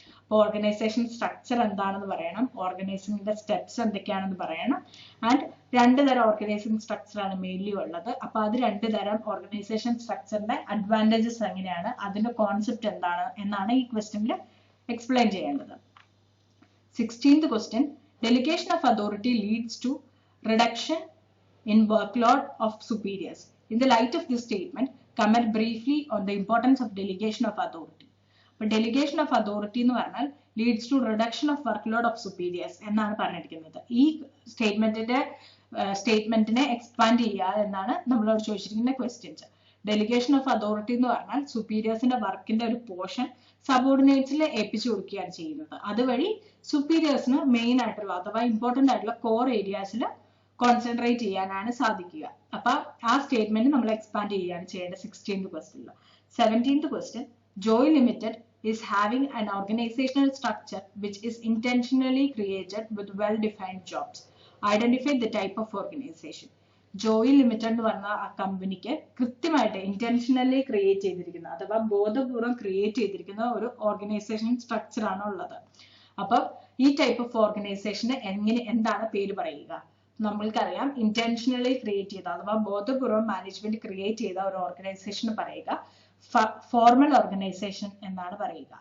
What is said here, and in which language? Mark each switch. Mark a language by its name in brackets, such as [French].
[Malayalam] അപ്പൊ organisation structure എന്താണെന്ന് പറയണം, ഓർഗനൈസിങ്ങിന്റെ സ്റ്റെപ്സ് എന്തൊക്കെയാണെന്ന് പറയണം. ആൻഡ് രണ്ട് തരം ഓർഗനൈസിംഗ് സ്ട്രക്ചർ ആണ് മെയിൻലി ഉള്ളത്. അപ്പൊ അത് രണ്ട് തരം ഓർഗനൈസേഷൻ സ്ട്രക്ചറിന്റെ അഡ്വാൻറ്റേജസ് എങ്ങനെയാണ്, അതിന്റെ കോൺസെപ്റ്റ് എന്താണ് എന്നാണ് ഈ ക്വസ്റ്റ്യനിൽ explain ചെയ്യേണ്ടത്. [English] 16th question, delegation of authority leads to reduction in workload of superiors. In the light of this statement, comment briefly on the importance of delegation of authority. But delegation of authority [Malayalam] എന്ന് പറഞ്ഞാൽ [English] leads to reduction of workload of superiors [Malayalam] എന്നാണ് പറഞ്ഞിരിക്കുന്നത്. ഈ സ്റ്റേറ്റ്മെന്റിനെ expand ചെയ്യുക എന്നാണ് നമ്മളോട് ചോദിച്ചിരിക്കുന്ന questions. Delegation of authority എന്ന് പറഞ്ഞാൽ സുപ്പീരിയേഴ്സിന്റെ വർക്കിന്റെ ഒരു പോർഷൻ സബോർഡിനേറ്റ്സിൽ ഏൽപ്പിച്ചു കൊടുക്കുകയാണ് ചെയ്യുന്നത്. അതുവഴി സുപ്പീരിയേഴ്സിന് മെയിൻ ആയിട്ടുള്ള അഥവാ ഇമ്പോർട്ടന്റ് ആയിട്ടുള്ള കോർ ഏരിയാസിൽ കോൺസെൻട്രേറ്റ് ചെയ്യാനാണ് സാധിക്കുക. അപ്പൊ ആ സ്റ്റേറ്റ്മെന്റ് നമ്മൾ എക്സ്പാൻഡ് ചെയ്യുകയാണ് ചെയ്യേണ്ടത് 16th ക്വസ്റ്റ്യനിൽ. [English] 17th question, Joy limited is having an organizational structure which is intentionally created with well-defined jobs. Identify the type of organization. [Malayalam] Joy limited എന്ന് പറഞ്ഞ ആ കമ്പനിക്ക് കൃത്യമായിട്ട് ഇന്റൻഷനലി ക്രിയേറ്റ് ചെയ്തിരിക്കുന്ന അഥവാ ബോധപൂർവ്വം ക്രിയേറ്റ് ചെയ്തിരിക്കുന്ന ഒരു ഓർഗനൈസേഷൻ സ്ട്രക്ചർ ആണ് ഉള്ളത്. അപ്പൊ ഈ ടൈപ്പ് ഓഫ് ഓർഗനൈസേഷന് എന്താണ് പേര് പറയുക? നമ്മൾക്കറിയാം ഇന്റൻഷനലി ക്രിയേറ്റ് ചെയ്ത അഥവാ ബോധപൂർവ്വം മാനേജ്മെന്റ് ക്രിയേറ്റ് ചെയ്ത ഒരു ഓർഗനൈസേഷന് പറയുക ഫോർമൽ ഓർഗനൈസേഷൻ എന്നാണ് പറയുക.